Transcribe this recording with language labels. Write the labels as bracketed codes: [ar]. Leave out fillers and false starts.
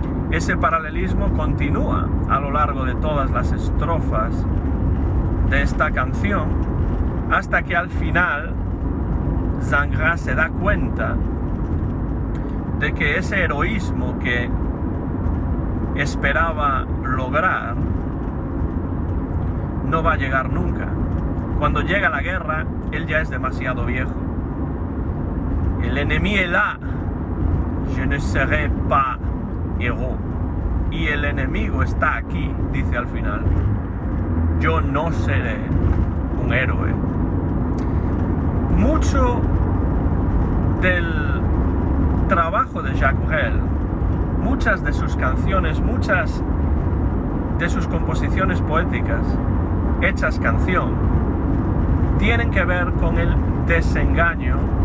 [es] Ese paralelismo continúa a lo largo de todas las estrofas de esta canción, hasta que al final Zangha se da cuenta de que ese heroísmo que esperaba lograr no va a llegar nunca. Cuando llega la guerra, él ya es demasiado viejo. [fr] El ennemi est là, je ne serai pas héros. [es] Y el enemigo está aquí, dice al final. Yo no seré un héroe. Mucho del trabajo de Jacques Brel, muchas de sus canciones, muchas de sus composiciones poéticas hechas canción, tienen que ver con el desengaño